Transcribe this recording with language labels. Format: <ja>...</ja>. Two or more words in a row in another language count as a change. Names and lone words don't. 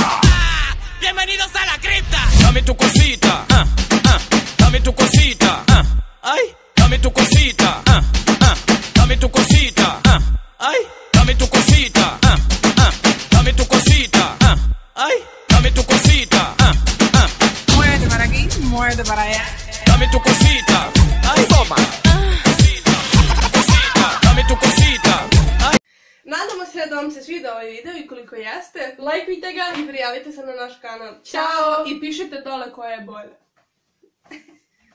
<es>Bienvenidos a la cripta. Dame tu cosita, dame tu cosita, ay, dame tu cosita, dame tu cosita, ay, dame tu cosita, dame tu cosita, ay, dame tu cosita, Muerde para aquí, muerde para allá. dame tu cosita, ay, toma, cosita, dame tu cosita, ay.</es> <sr>Nadamo se da vam se sviđa ovaj video i koliko jeste. Lajkujte ga. I prijavite se na naš kanal. Ćao. I pišite dole koja je bolja.</sr>